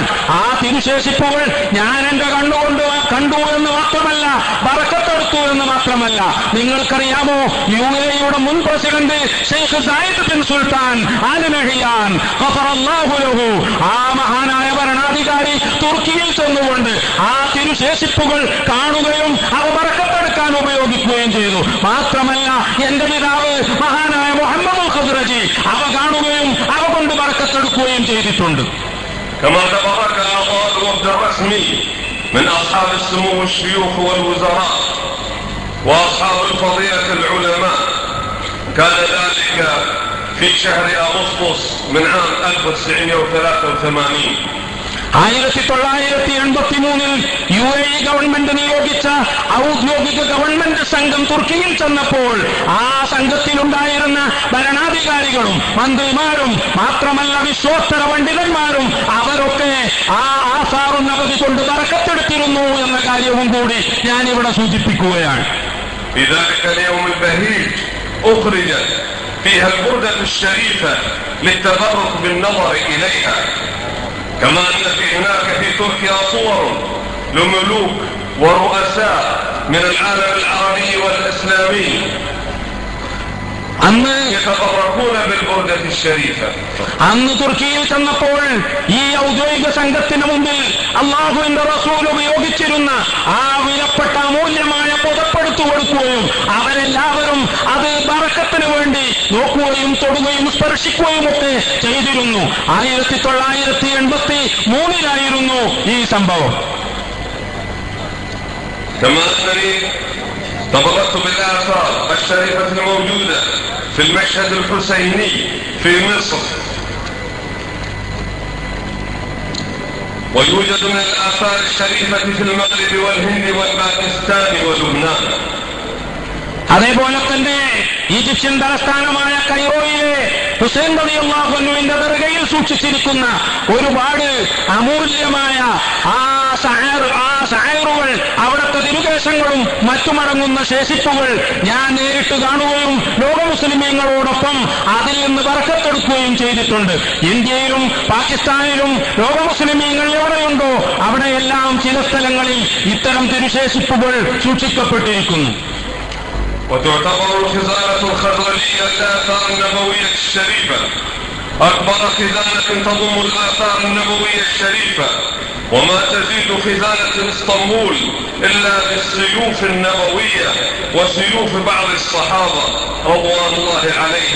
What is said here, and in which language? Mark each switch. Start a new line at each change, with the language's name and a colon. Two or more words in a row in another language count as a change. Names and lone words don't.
Malayalam: ആ തിരുശേഷിപ്പുകൾ ഞാൻ എന്റെ കണ്ണുകൊണ്ട് കണ്ടു എന്ന് മാത്രമല്ല, ബറക്കത്തെടുത്തു എന്ന് മാത്രമല്ല, നിങ്ങൾക്കറിയാമോ, UAE-യുടെ മുൻ പ്രസിഡന്റ് ഷെയ്ഖ് സായിദ് ബിൻ സുൽത്താൻ ആൽ നഹിയാൻ
Arabic: غفر الله له,
Malayalam: ആ മഹാനായ ഭരണാധികാരി തുർക്കിയിൽ ചെന്നുകൊണ്ട് ആ തിരുശേഷിപ്പുകൾ കാണുകയും അവ ബറക്കത്തെടുക്കാൻ ഉപയോഗിക്കുകയും ചെയ്തു. മാത്രമല്ല, എന്റെ പിതാവ് മഹാനായ മുഹമ്മദ് അൽ ഖസ്റജി അവ കാണുകയും അവ കൊണ്ട് ബറക്കത്തെടുക്കുകയും ചെയ്തിട്ടുണ്ട്.
Arabic: كما تبرك أعضاء الوفد الرسمي من أصحاب السمو والشيوخ والوزراء وأصحاب الفضيلة العلماء. كان ذلك في شهر أغسطس من عام 1983.
Malayalam: 1983 UAE ഗവൺമെന്റ് നിയോഗിച്ച ഔദ്യോഗിക ഗവൺമെന്റ് സംഘം തുർക്കിയിൽ ചെന്നപ്പോൾ ആ സംഘത്തിലുണ്ടായിരുന്ന ഭരണാധികാരികളും മന്ത്രിമാരും മാത്രമല്ല വിശ്വോത്തര പണ്ഡിതന്മാരും അവരൊക്കെ ആ
Arabic: آثار نبوي
Malayalam: കൊണ്ട് ബറക്കത്തെടുത്തിരുന്നു എന്ന കാര്യവും കൂടി ഞാൻ ഇവിടെ സൂചിപ്പിക്കുകയാണ്.
Arabic: أخرجت فيها البردة الشريفة للتبرك بالنظر إليها، كما أن هناك في تركيا صور لملوك ورؤساء من العالم العربي والإسلامي يتبركون بالبردة الشريفة.
Malayalam: അന്ന് തുർക്കിയിൽ ചെന്നപ്പോൾ ഈ ഔദ്യോഗിക സംഘത്തിന് മുമ്പിൽ അല്ലാഹുവിന്റെ റസൂൽ ഉപയോഗിച്ചിരുന്ന ആ വിലപ്പെട്ട അമൂല്യമായ പുതപ്പെടുത്തു കൊടുക്കുകയും അവരെല്ലാവരും അത് ബറക്കത്തിന് വേണ്ടി നോക്കുകയും തൊടുകയും സ്പർശിക്കുകയും ഒക്കെ ചെയ്തിരുന്നു. 1983 ഈ സംഭവം.
Arabic: تبركت بالآثار الشريفة الموجودة في المشهد الحسيني في مصر، ويوجد من الآثار الشريفة في المغرب والهند والباكستان ولبنان.
Malayalam: അതേപോലെ തന്നെ ഈജിപ്ഷ്യൻ തലസ്ഥാനമായ കൈറോയിലെ ഹുസൈൻ
Arabic: رضي الله عنه
Malayalam: ദർഗയിൽ സൂക്ഷിച്ചിരിക്കുന്ന ഒരുപാട് അമൂല്യമായ ആ ഷഅറുകൾ, അവിടുത്തെ തിരുകേശങ്ങളും മറ്റുമടങ്ങുന്ന ശേഷിപ്പുകൾ ഞാൻ നേരിട്ട് കാണുകയും ലോക മുസ്ലിമീങ്ങളോടൊപ്പം അതിൽ നിന്ന് ബറക്കത്തെടുക്കുകയും ചെയ്തിട്ടുണ്ട്. ഇന്ത്യയിലും പാകിസ്ഥാനിലും ലോക മുസ്ലിമീങ്ങൾ എവിടെയുണ്ടോ അവിടെയെല്ലാം ചില സ്ഥലങ്ങളിൽ ഇത്തരം തിരുശേഷിപ്പുകൾ സൂക്ഷിക്കപ്പെട്ടിരിക്കുന്നു.
Arabic: وتعتبر الخزانة الخزرجية الآثار النبوية الشريفة أكبر خزانة تضم الآثار النبوية الشريفة، وما تزيد خزانة اسطنبول إلا بالسيوف النبوية وسيوف بعض الصحابة رضوان الله عليهم.